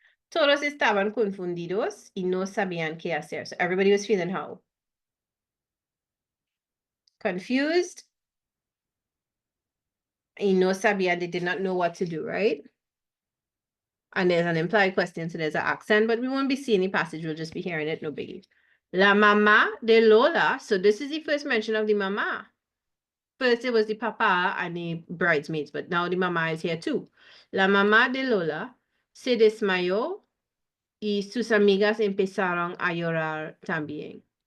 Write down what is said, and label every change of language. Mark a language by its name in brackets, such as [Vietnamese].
[Spanish] Todos estaban confundidos y no sabían qué hacer. [English] So everybody was feeling how? Confused. [Spanish] Y no sabían, [English] they did not know what to do, right? And there's an implied question, so there's an accent, but we won't be seeing the passage, we'll just be hearing it, no biggie. [Spanish] La mamá de Lola, [English] so this is the first mention of the mama. First it was the papa and the bridesmaids, but now the mama is here too. [Spanish] La mamá de Lola se desmayó y sus amigas empezaron a llorar también.